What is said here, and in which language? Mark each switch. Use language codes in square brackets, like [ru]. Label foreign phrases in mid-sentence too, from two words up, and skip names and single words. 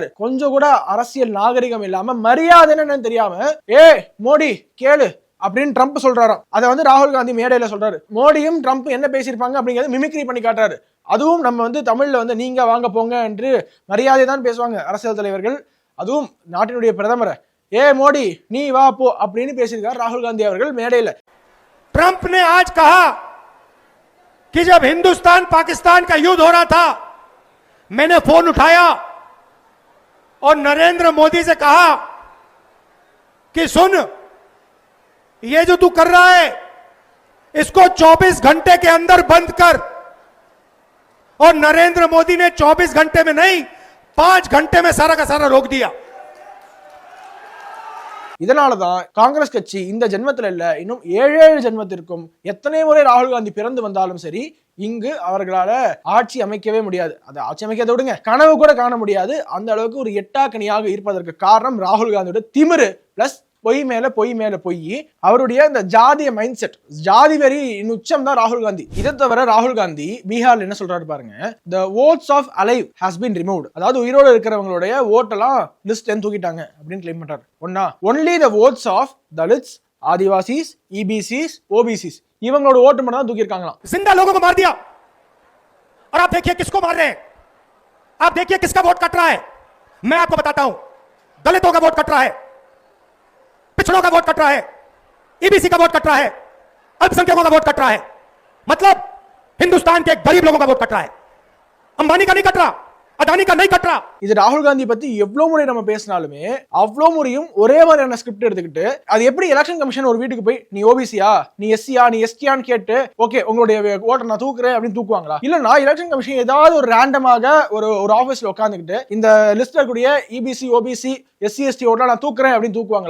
[ta] கொஞ்சம் கூட அரசியல் நாகரிகம் இல்லாம மரியாதை என்னன்னு தெரியாம மோடி கேளு அப்படின்னு ட்ரம்ப் சொல்றாராம். அதை வந்து ராகுல் காந்தி மேடையில சொல்றாரு. மோடியும் ட்ரம்ப் என்ன பேசியிருப்பாங்க அப்படிங்கிறது மிமிக்ரி பண்ணி காட்டுறாரு. அதுவும் நம்ம வந்து தமிழ்ல வந்து நீங்க வாங்க போங்க என்று மரியாதை தான் பேசுவாங்க அரசியல் தலைவர்கள். அதுவும் நாட்டினுடைய பிரதமரை மோடி நீ வா போ அப்படின்னு பேசியிருக்காரு ராகுல் காந்தி அவர்கள் மேடையில. [hi] ट्रंप ने आज कहा कि जब हिंदुस्तान पाकिस्तान का युद्ध हो रहा था मैंने फोन उठाया और नरेंद्र मोदी से कहा कि सुन ये जो तू कर रहा है इसको 24 घंटे के अंदर बंद कर. और नरेंद्र मोदी ने 24 घंटे में नहीं 5 घंटे में सारा का सारा रोक दिया. [ta] இதனாலதான் காங்கிரஸ் கட்சி இந்த ஜென்மத்தில் இல்ல இன்னும் 7 ஜென்மத்திற்கும் எத்தனை முறை ராகுல் காந்தி பிறந்து வந்தாலும் சரி இங்கு அவர்களால ஆட்சி அமைக்கவே முடியாது. அதை ஆட்சி அமைக்கிறத விடுங்க, கனவு கூட காண முடியாது. அந்த அளவுக்கு ஒரு எட்டாக்கனியாக இருப்பதற்கு காரணம் ராகுல் காந்தியோட திமிரு பிளஸ் பொய் மேல பொய், அவருடைய இந்த ஜாதிய [en] mind set, [ta] ஜாதி வெறி உச்சம் தான் ராகுல் காந்தி. இதை தவிர ராகுல் காந்தி பீகார்ல என்ன சொல்றாரு பாருங்க, [en] the votes of alive has been removed, [ta] அதாவது உயிரோடு இருக்கிறவங்களுடைய ஓட்டெல்லாம் லிஸ்ட் தூக்கிட்டாங்க அப்படின்னு கிளைம் பண்றாரு. [en] ஒன்னா only the votes of Dalits, [ta] ஆதிவாசிஸ், EBCs, OBCs இவங்களோட ஓட்டு மட்டும் தான் தூக்கி இருக்காங்களாம். [hi] जिंदा लोगों को मार दिया और आप देखिए किसको मार रहे हैं, आप देखिए किसका वोट कट रहा है. मैं आपको बताता हूं, दलितों का वोट कट रहा है, पिछड़ों का वोट कट रहा है, ईबीसी का वोट कट रहा है, अल्पसंख्यकों का वोट कट रहा है. मतलब हिंदुस्तान के गरीब लोगों का वोट कट रहा है. अंबानी का नहीं कट रहा, अदानी का नहीं कट रहा। [ta] இது ராகுல் காந்தி பத்தி எவ்வளவு முறை நம்ம பேசினாலுமே அவ்வளவு முறையும் ஒரே மாதிரியான ஸ்கிரிப்ட் எடுத்துக்கிட்டு அது எப்படி [en] election commission [ta] ஒரு வீட்டுக்கு போய் நீ ஓபிசியா நீ எஸ்சியா நீ எஸ்டியான்னு கேட்டு ஓகே உங்களுடைய ஓட்டை நான் தூக்குறேன் அப்படின்னு தூக்குவாங்களா? இல்லனா [en] election commission [ta] ஏதாவது ஒரு ரேண்டமாக ஒரு ஆபீஸ்ல உட்காந்துக்கிட்டு இந்த லிஸ்ட்ல கூடிய இபிசி ஓபிசி எஸ்சி எஸ்டி ஓட்டா நான் தூக்குறேன் அப்படின்னு தூக்குவாங்களா?